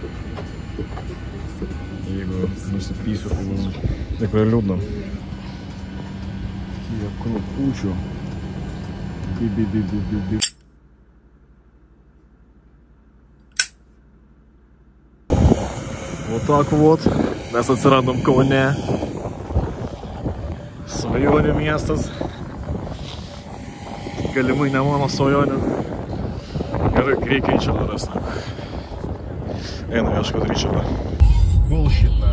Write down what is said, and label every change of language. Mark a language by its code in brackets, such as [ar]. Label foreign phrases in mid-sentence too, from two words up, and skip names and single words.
[lt] Jeigu nusipysiu, tai bus tikrai liūdna. Kiek krupučių. Bi. [ru] Вот так вот. [lt] Mes atsiradom Kaune. Svajonių miestas. Galimai ne mano svajonė. Gerai, reikia į čia darasna. Einu ieškot Ričardą. Bullshit, na.